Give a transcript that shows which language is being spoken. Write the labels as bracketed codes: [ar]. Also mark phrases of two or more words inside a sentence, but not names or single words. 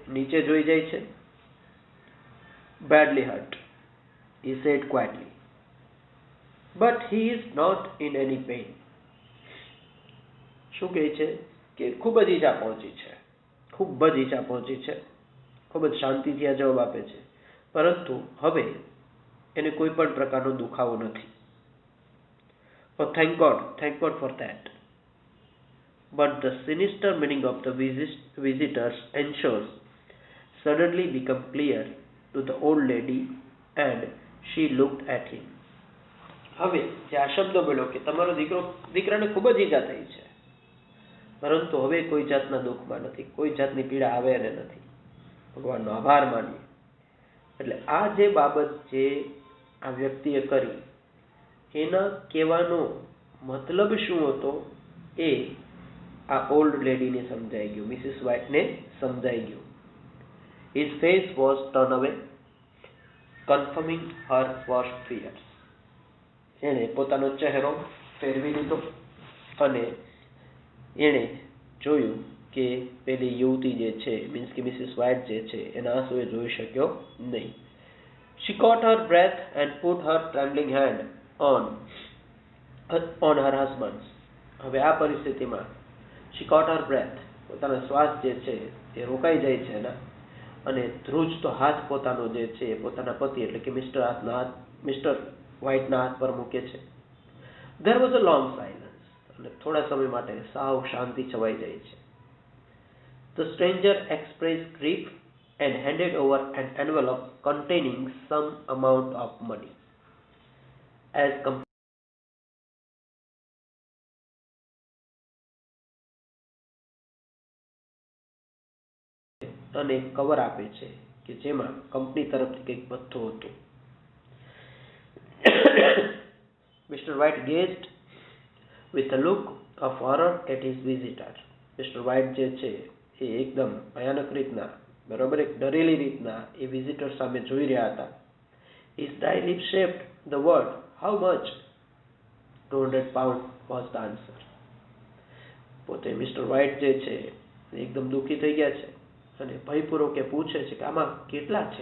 [gu] નીચે જોઈ જાય છે. [en] badly hurt, he said quietly, but he is not in any pain. [gu] શું કહે છે કે ખૂબ જ ઈજા પહોંચી છે, ખૂબ જ ઈજા પહોંચી છે. ખૂબ જ શાંતિથી આ જવાબ આપે છે, પરંતુ હવે એને કોઈ પણ પ્રકારનો દુખાવો નથી. [en] Oh, thank God for that. But the sinister meaning of the visitor's answers suddenly became clear to the old lady and she looked at him. [gu] હવે જે આ શબ્દ બોલ્યો કે તમારો દીકરાને ખૂબ જ ઈજા થઈ છે, પરંતુ હવે કોઈ જાતના દુઃખમાં નથી, કોઈ જાતની પીડા આવે એને નથી. ભગવાનનો આભાર માનીએ. એટલે આ જે બાબત જે આ વ્યક્તિએ કરી એના કહેવાનો મતલબ શું હતો એ આ [en] old ladyને [gu] સમજાઈ ગયું, મિસિસ વ્હાઇટને સમજાઈ ગયું. [en] His face was turned away, confirming her worst fears. [gu] એણે પોતાનો ચહેરો ફેરવી લીધો અને એણે જોયું કે પેલી યુવતી જે છે, મીન્સ કે મિસિસ વ્હાઇટ જે છે એના આંસુ એ જોઈ શક્યો નહીં. [en] She caught her breath and put her trembling hand on her husband's. [gu] હવે આ પરિસ્થિતિમાં [en] she caught her breath, [gu] પોતાનો શ્વાસ જે છે એ રોકાઈ જાય છે એના, અને ધ્રુજતો હાથ પોતાનો જે છે એ પોતાના પતિ એટલે કે મિસ્ટર વ્હાઇટના હાથ પર મૂકે છે. [en] There was a long silence, [gu] અને થોડા સમય માટે સાવ શાંતિ છવાઈ જાય છે. [en] The stranger expressed grief and handed over an envelope containing some amount of money. [gu] As અને કવર આપે છે કે જેમાં કંપની તરફથી કંઈક ભથ્થો હતો. [en] Mr. White gazed with a look of horror at his visitor. [gu] Mr. White જે છે એ એકદમ ભયાનક રીતના, બરોબર, એક ડરેલી રીતના એ વિઝિટર સામે જોઈ રહ્યા હતા. [en] His dry lips shaped the word, how much? 200 pounds was the answer. [gu] પોતે મિસ્ટર વ્હાઇટ જે છે એકદમ દુઃખી થઈ ગયા છે અને ભયપૂર્વક એ પૂછે છે કે આમાં કેટલા છે.